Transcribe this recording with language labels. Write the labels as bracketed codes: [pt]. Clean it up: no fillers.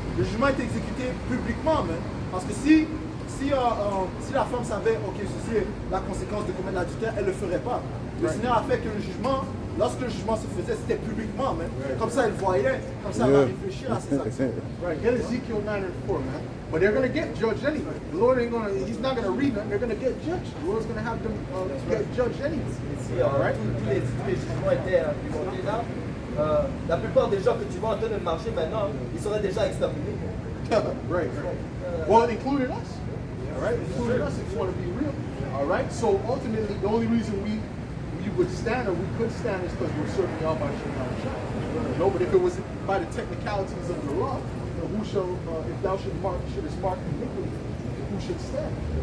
[fr] Le jugement était exécuté publiquement, même. Parce que si la femme savait, ok, ceci est la conséquence de commettre l'adultère, elle ne le ferait pas. Le Seigneur a fait que le jugement, lorsque le jugement se faisait, c'était publiquement, même. Comme ça, elle voyait, comme ça, elle va réfléchir à ses actions. [en] Right, get Ezekiel 9:4, man. But they're going to get judged anyway. The Lord ain't going to, he's not going to read them, they're going to get judged. The Lord's going to have them get judged anyway. [fr] Si tous les jugements étaient implémentés là, la plupart des gens que tu vois en train de marcher maintenant, ils seraient déjà exterminés. [en] Right. Well, it included us. All right, included us if you want to be real. All right, so ultimately, the only reason we would stand or we could stand is because we're serving y'all by Shem. No, but if it was by the technicalities of the law, who shall, if thou shouldst mark iniquity, who should stand?